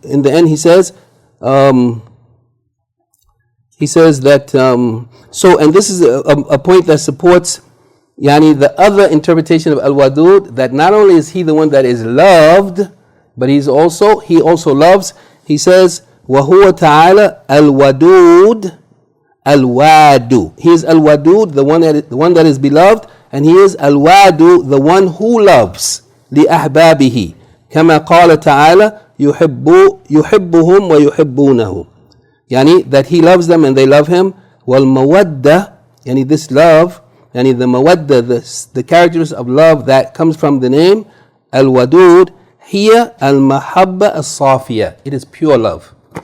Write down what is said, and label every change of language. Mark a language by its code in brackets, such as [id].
[en] In the end he says that, so, and this is a point that supports the other interpretation of Al-Wadud, that not only is he the one that is loved, but he also loves. He says, [ar] وَهُوَ تَعَالَى الْوَدُودُ الْوَادُ. [en] He is Al-Wadud, the one that is beloved, and he is Al-Wadu, the one who loves. [ar] لِأَحْبَابِهِ كَمَا قَالَ تَعَالَى يُحِبُّهُمْ وَيُحِبُّونَهُ. [en] That he loves them and they love him. وَالْمَوَدَّةِ, this love, the mawadda, the characteristics of love that comes from the name Al-Wadud, here al-mahabba as-safiya. It is pure love.